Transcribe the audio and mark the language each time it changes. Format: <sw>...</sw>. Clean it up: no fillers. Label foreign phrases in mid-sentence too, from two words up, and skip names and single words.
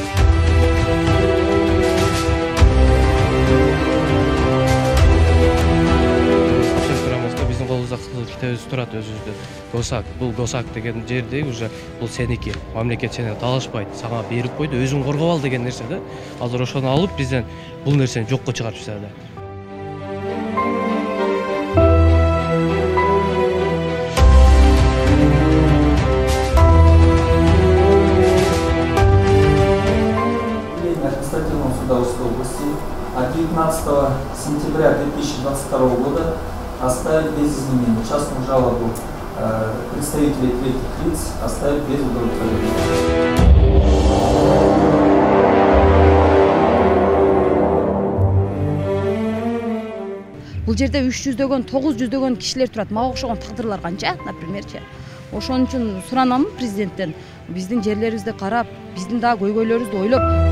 <ky>Китебиз турат өзүбүздө. Госак, бул Госак деген жерде уже бул сеники. Мамлекет сени талашпайт, сага берип койду, өзүң коргоп ал деген нерсе да. Азыр ошону алып бизден бул нерсени жокко чыгарып тастады.</ky> <ru>Административного суда Омской области от 19 сентября 2022 года оставить без изменений частную жалобу представителей третьих лиц, оставить без удовлетворения.</ru> <ky>Бул жерде 300дөгөн, 900дөгөн кишилер турат. Мага окшогон тагдырлар канча, напримерчи. Ошон үчүн суранам президенттен, биздин жерлерибизди карап, биздин дагы көйгөйлөрүбүздү ойлоп</ky>